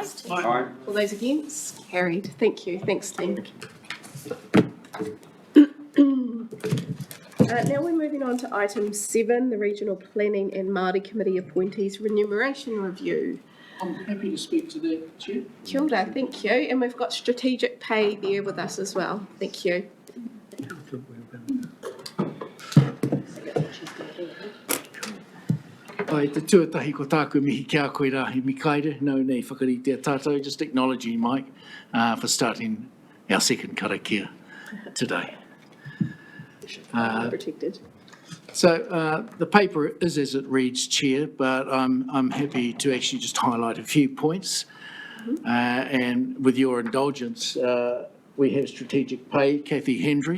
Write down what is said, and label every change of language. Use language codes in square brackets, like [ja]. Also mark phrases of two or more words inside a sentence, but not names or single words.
[en] Aye. All those against? Carried. Thank you. Thanks, team. Now we're moving on to item 7, the Regional Planning and Māori Committee Appointees Remuneration Review. I'm happy to speak to that, Chair. [mi] Kia ora, [en] thank you. And we've got strategic pay there with us as well. Thank you. [mi] Ai, te tuatahi ko tāku mihi kia koe rahi mikaere, nau nei whakarite tātou, [en] just acknowledging Mike for starting our second karakia today. Protected. So the paper is as it reads, Chair, but I'm happy to actually just highlight a few points. And with your indulgence, we have strategic pay, Kathy Hendry.